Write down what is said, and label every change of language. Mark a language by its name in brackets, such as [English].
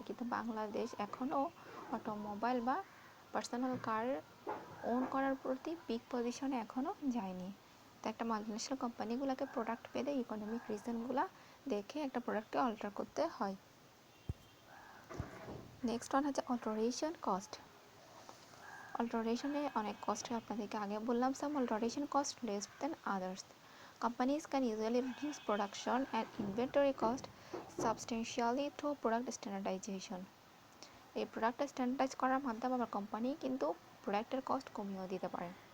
[Bangla] কিন্তু বাংলাদেশ এখনও অটোমোবাইল বা পার্সোনাল কার ওন করার প্রতি পিক পজিশনে এখনও যায়নি। তো একটা মাল্টিন্যাশনাল কোম্পানিগুলোকে প্রোডাক্ট পেলে ইকোনমিক রিজনগুলো দেখে একটা প্রোডাক্টকে অল্টার করতে হয়। নেক্সট ওয়ান হচ্ছে অল্টারেশন কস্ট। অল্টারেশনে অনেক কস্ট হয়, আপনাদেরকে আগে বললাম। [English] Some alteration cost less than others. Companies can usually reduce production and inventory cost substantially through product standardization. [Bangla] এই প্রোডাক্টটা স্ট্যান্ডার্ডাইজ করার মাধ্যমে আমার কোম্পানি কিন্তু প্রোডাক্টের কস্ট কমিয়েও দিতে পারে।